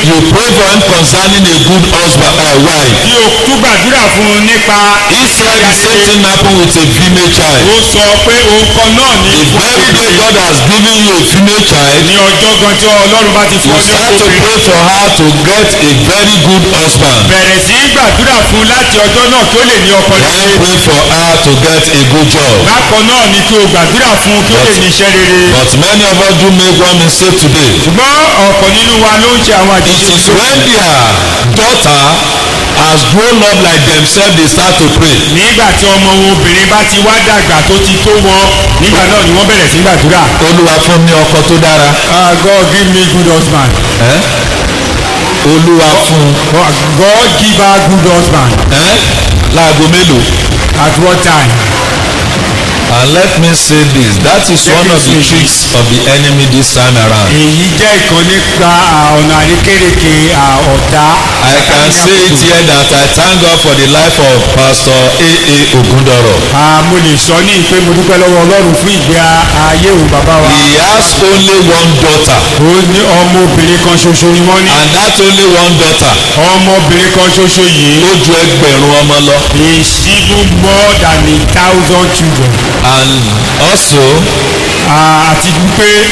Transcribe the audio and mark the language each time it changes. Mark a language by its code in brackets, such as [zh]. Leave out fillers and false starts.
[en] You pray for him concerning a good husband or wife. [yo] kí o tún gbàdúrà fún nípa [en] He said the same thing happened with a female child. [yo] ó sọ pé ohun kan náà ní [en] The very day God has given you a female child, [yo] ní ọjọ́ gan tí Ọlọ́run bá ti fún [en] you [yo] ọ ní [en] start to [yo] obìnrin. [en] pray for her to get a very good husband. [yo] bẹ̀rẹ̀ sí í gbàdúrà fún láti ọjọ́ náà kí ó lè ní ọkọ [en] Then [yo] rere. [en] pray for her to get a good job. [yo] bákan náà ni kí o gbàdúrà fún kí ó lè ní iṣẹ́ rere. [en] But many of us do make one mistake today. [yo] ṣùgbọ́n ọ̀pọ̀ nínú wa ló ń ṣe àwọn [en] It [yo] àṣìṣe [en] is when their daughter has grown up like themselves they start to pray. [yo] nígbà tí ọmọ wọn obìnrin bá ti wá dàgbà tó ti tó wọn nígbà náà ni wọ́n bẹ̀rẹ̀ sí gbàdúrà. Olúwa fún mi ọkọ tó dára. [en] God give me good husband. [yo] Olúwa fún [en] God give her good husband. [yo] láago mélòó. [en] At what time? And let me say this, that is one of the tricks of the enemy this time around. [yo] èyí jẹ́ ìkan nípa ọ̀nà àrékérekè ọ̀tá. [en] I can say it here that I thank God for the life of Pastor A.A. Ogundoro. [yo] mo lè sọ ní ìpè mo dúpẹ́ lọ́wọ́ Ọlọ́run fún ìgbé ayé òun bàbá wa. [en] He has only one daughter, [yo] ó ní ọmọbìnrin kan ṣoṣo ni wọ́n ní. [en] and that only one daughter [yo] ọmọbìnrin kan ṣoṣo yìí. ó ju ẹgbẹ̀rún ọmọ lọ. [en] is even more than 1,000 children. And also [yo] àti wípé